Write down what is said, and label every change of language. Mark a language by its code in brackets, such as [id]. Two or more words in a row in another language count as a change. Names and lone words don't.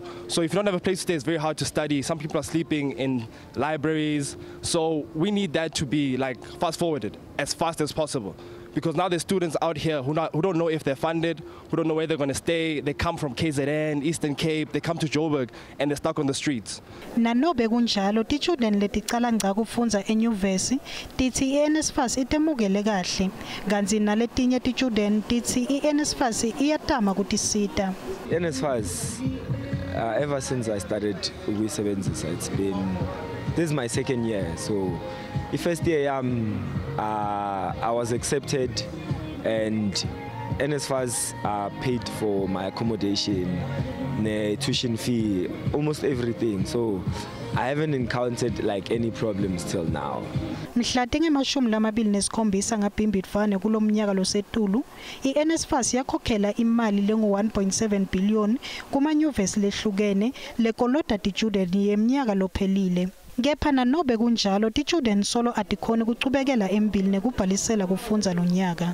[en] So if you don't have a place to stay, it's very hard to study. Some people are sleeping in libraries. So we need that to be like fast forwarded as fast as possible. Because now there's students out here who don't know if they're funded, who don't know where they're going to stay. They come from KZN, Eastern Cape, they come to Joburg, and they're stuck on the streets. [ss] Nanobe kunjalo ti-student leticala ngca kufundza enyuvesi tithi iNSFAS itemukele kahle kanti naletinye ti-student tithi iNSFAS iyatama kutisita. [en] NSFAS ever since I started ukuyisebenzisa, this is my second year, so the first year I was accepted and NSFAS paid for my accommodation, the tuition fee, almost everything, so I haven't encountered like any problems till now. [ss] Mhlate nge-27 ngaBhimbidvwane kulomnyaka losetulu iNSFAS yakhokhela imali lengu-1.7 billion kumanyuvesi lehlukene lekolota ti-student yeminyaka lophelile. Kepha nanobe kunjalo ti-student solo atikhona ukuchubekela embili nekubhalisela kufundza lo nyaka.